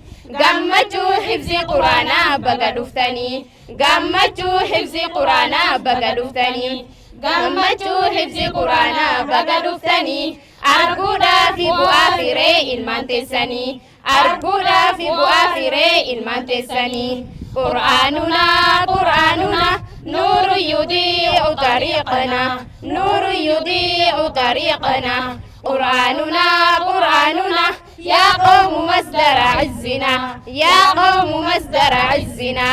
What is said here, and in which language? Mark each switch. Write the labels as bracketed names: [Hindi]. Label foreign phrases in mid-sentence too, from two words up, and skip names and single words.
[Oromo] Gammachuu hifzi quraanaa baga dhuftanii, gammachuu hifzi quraanaa baga dhuftanii, gammachuu hifzi quraanaa baga dhuftanii. Arguudhaa fi bu'aa firee ilmaan teessanii, arguudhaa fi bu'aa firee ilmaan teessanii. [Arabic] قرآننا قرآننا نور يضيء طريقنا، نور يضيء طريقنا. قرآننا قرآننا يا قوم مصدر عزنا، يا قوم مصدر عزنا.